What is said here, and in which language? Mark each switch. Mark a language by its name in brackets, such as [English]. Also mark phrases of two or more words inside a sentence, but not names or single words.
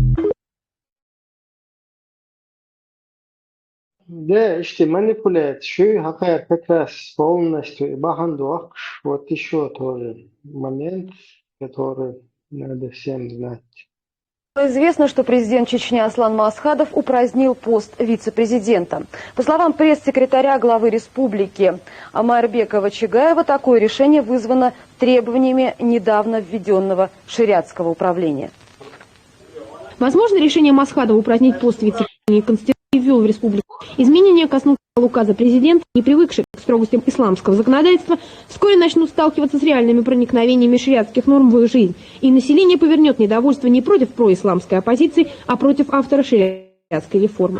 [Russian] Да, işte манипуляция, какая как раз полностью, бахандуакш, вот еще тоже момент, который надо всем знать. Известно, что президент Чечни Аслан Масхадов упразднил пост вице-президента. По словам пресс-секретаря главы республики Майрбека Чагаева, такое решение вызвано требованиями недавно введенного шариатского управления. Возможно, решение Масхадова упразднить пост вице-президента ввел в республику изменения коснутся указа президента, не привыкших к строгостям исламского законодательства, вскоре начнут сталкиваться с реальными проникновениями шариатских норм в их жизнь, и население повернет недовольство не против происламской оппозиции, а против автора шариатской реформы.